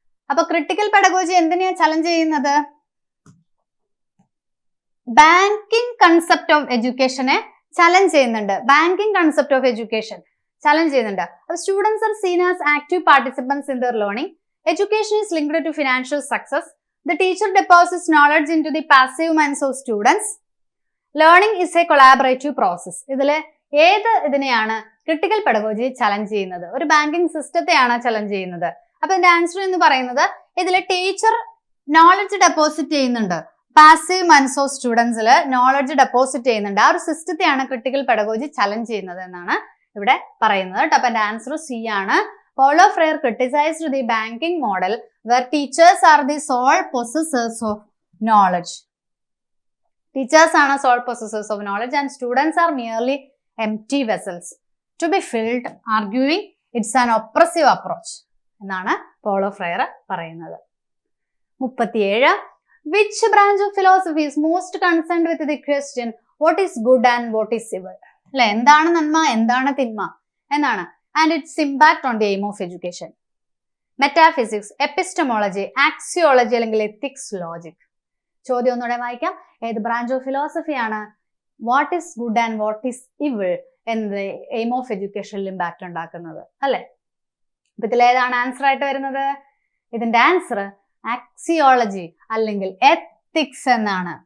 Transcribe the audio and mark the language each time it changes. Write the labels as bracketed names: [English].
[Malayalam] അപ്പൊ critical pedagogy എന്തിനെയാ challenge ചെയ്യുന്നത്? Banking concept of എഡ്യൂക്കേഷനെ challenge ചെയ്യുന്നുണ്ട്. Banking concept of education challenge ചെയ്യുന്നുണ്ട്. അപ്പൊ [English] Students are seen as active participants in their learning. Education is linked to financial success. The teacher deposits knowledge into the passive minds of students. Learning is a collaborative process. [Malayalam] ഇതില് ഇതിനെയാണ് critical pedagogy challenge ചെയ്യുന്നത്? ഒരു banking സിസ്റ്റത്തെയാണ് challenge ചെയ്യുന്നത്. അപ്പൊ ഇതിന്റെ answer എന്ന് പറയുന്നത് ഇതില് ടീച്ചർ നോളജ് ഡെപ്പോസിറ്റ് ചെയ്യുന്നുണ്ട്. Passive minds of സ്റ്റുഡൻസിൽ knowledge deposit ചെയ്യുന്നുണ്ട്. ആ ഒരു സിസ്റ്റത്തെയാണ് ക്രിട്ടിക്കൽ പെഡഗോജി ചലഞ്ച് ചെയ്യുന്നത് എന്നാണ് ഇവിടെ പറയുന്നത് കേട്ടോ. അപ്പൊ എന്റെ ആൻസർ സി ആണ്. [English] Paulo Freire criticized the banking model where teachers are the sole possessors of knowledge. Teachers are sole possessors of knowledge and students are merely empty vessels to be filled, arguing it's an oppressive approach. [Malayalam] എന്നാണ് polo friar പറയുന്നത്. 37. [English] Which branch of philosophy is most concerned with the question what is good and what is evil? [Malayalam] അല്ലെ, എന്താണ് നന്മ, എന്താണ് തിന്മ എന്നാണ്. [English] And its impact on the aim of education. Metaphysics, epistemology, axiology അല്ലെങ്കിൽ ethics, logic. [Malayalam] ചോദ്യം ഒന്നുകൂടെ വായിക്കാം. ഏത് ബ്രാഞ്ച് ഓഫ് ഫിലോസഫി ആണ് [English] what is good and what is evil [Malayalam] എന്നത് എയിം ഓഫ് എഡ്യൂക്കേഷനിൽ ഇമ്പാക്ട് ഉണ്ടാക്കുന്നത് അല്ലെ? അപ്പൊ ഇതിലേതാണ് ആൻസർ ആയിട്ട് വരുന്നത്? ഇതിന്റെ ആൻസർ ആക്സിയോളജി അല്ലെങ്കിൽ എത്തിക്സ് എന്നാണ്.